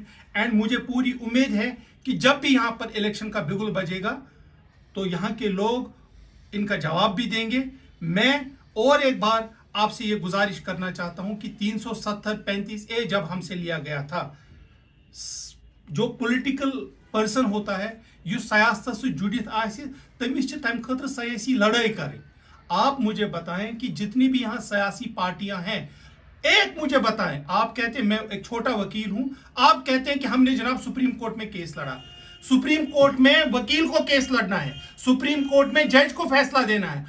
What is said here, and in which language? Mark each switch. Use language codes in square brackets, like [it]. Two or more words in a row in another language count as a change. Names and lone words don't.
[hi] एंड मुझे पूरी उम्मीद है कि जब भी यहाँ पर इलेक्शन का बिगुल बजेगा तो यहाँ के लोग इनका जवाब भी देंगे। मैं और एक बार आपसे ये गुजारिश करना चाहता हूं कि 370-35A जब हमसे लिया गया था, जो [en] political person [hi] होता है [ks] یُس سیاست سے جُڑِتھ آسہِ تَمِس تَم خٲطرٕ [hi] सियासी लड़ाई करें। आप मुझे बताएं कि जितनी भी यहाँ सियासी पार्टियां हैं, एक मुझे बताएं, आप कहते हैं मैं एक छोटा वकील हूं, आप कहते हैं कि हमने जनाब सुप्रीम कोर्ट में केस लड़ा। सुप्रीम कोर्ट में वकील को केस लड़ना है, सुप्रीम कोर्ट में जज को फैसला देना है।